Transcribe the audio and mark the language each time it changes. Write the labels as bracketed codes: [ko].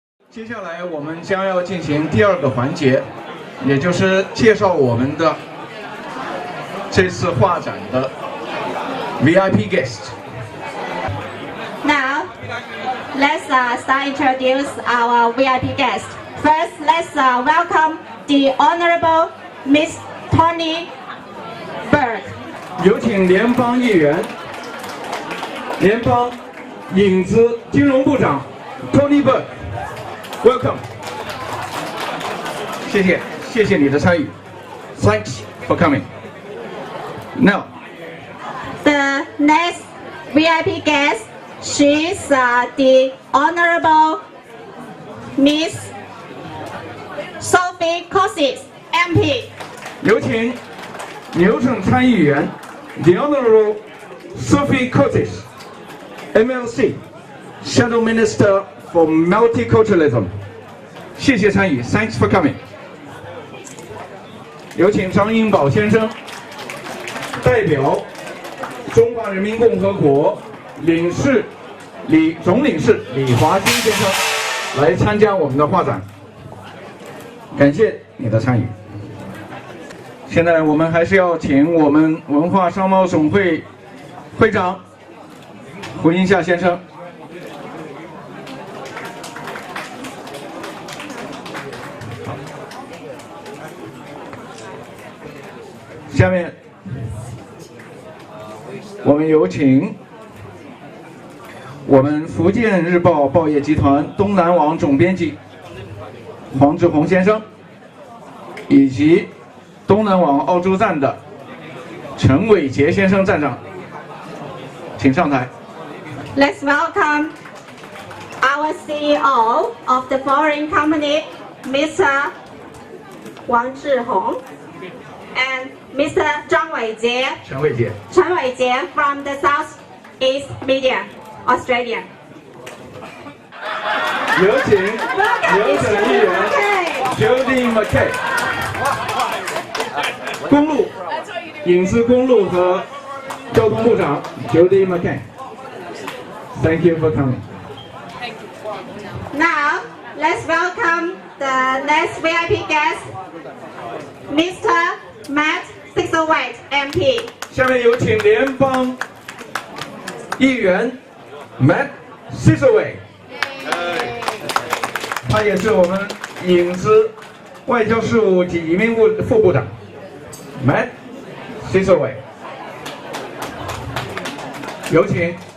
[zh] 接下来我们将要进行第二个环节，也就是介绍我们的这次画展的 VIP guest. [en] Now, let's start introduce our VIP guest. First, let's welcome the Honorable Miss Tony Berg. [zh] 有请联邦议员、联邦影子金融部长 Tony Berg. [en] Welcome. [zh] 谢谢你的参与。 [en] Thanks for coming. Now, The next VIP guest, she's the Honorable Miss Sophie Cossins, MP. [zh] 有请牛省参议员 [en] The Honorable Sophie Cossins, MLC, Shadow Minister for Multiculturalism. [zh] 谢谢参与 ， [en] Thanks for coming. [zh] 有请张英宝先生代表中华人民共和国总领事李华新先生来参加我们的画展，感谢你的参与。现在我们还是要请我们文化商贸总会会长胡英夏先生。下面我们有请我们福建日报报业集团东南网总编辑黄志宏先生，以及东南网澳洲站的陈伟杰先生站长，请上台。 [en] Let's welcome our CEO of the foreign company, Mr. Wang Zhihong, and Mr. 张伟杰 [zh] 陈伟杰 [en] from the Southeast Media, Australia. [zh] 有请议员 Jody McKay， 公路、影视公路和交通部长 Jody McKay。 [en] Thank you for coming. Now, let's welcome the next VIP guest, Mr. Matt Sixowait, MP. [zh] 下面有请联邦议员 Matt Sixowait， 他也是我们影子外交事务及移民部副部长 Matt Sixowait， 有请。